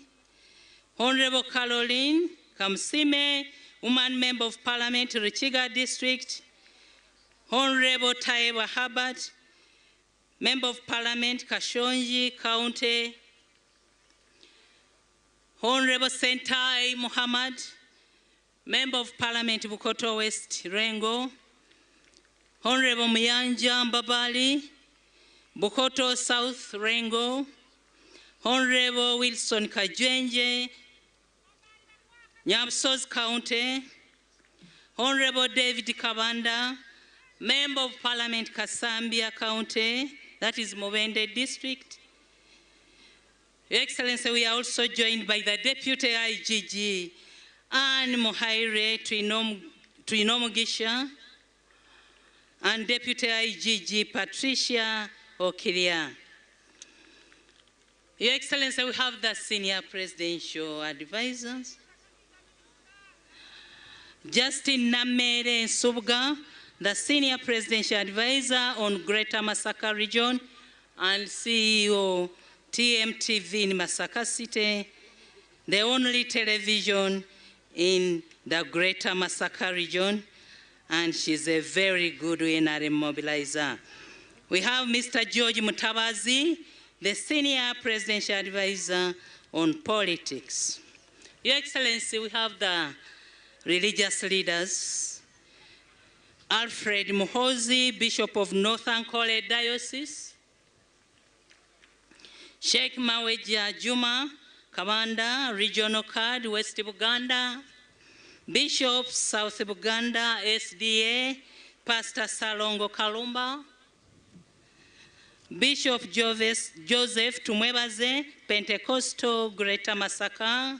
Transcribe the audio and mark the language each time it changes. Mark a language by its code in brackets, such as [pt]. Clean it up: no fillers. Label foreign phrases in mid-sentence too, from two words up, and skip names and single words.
[en] Honorable Caroline Kamsime, Woman Member of Parliament, Richiga District. Honorable Taiba Habat, Member of Parliament, Kashonji County. Honorable Sentai Muhammad, Member of Parliament, Bukoto West Rengo. Honorable Muyanja Mbabali, Bukoto South Rengo. Honorable Wilson Kajwenje, Nyabsos County. Honorable David Kabanda, Member of Parliament, Kasambia County, that is Mubende District. Your Excellency, we are also joined by the Deputy IGG, Anne Muhaire Twinomugisha, and Deputy IGG Patricia Okiria. Your Excellency, we have the Senior Presidential Advisors. Justin Namere Subga, the Senior Presidential Advisor on Greater Masaka Region and CEO TMTV in Masaka City, the only television in the Greater Masaka Region, and she's a very good NRM mobilizer. We have Mr. George Mutabazi, the Senior Presidential Advisor on Politics. Your Excellency, we have the religious leaders. Alfred Muhozi, Bishop of North Ankole Diocese. Sheikh Maweja Juma, Commander, Regional Card, West Uganda. Bishop, South Uganda, SDA, Pastor Salongo Kalumba. Bishop Joseph Tumwebaze, Pentecostal, Greater Masaka.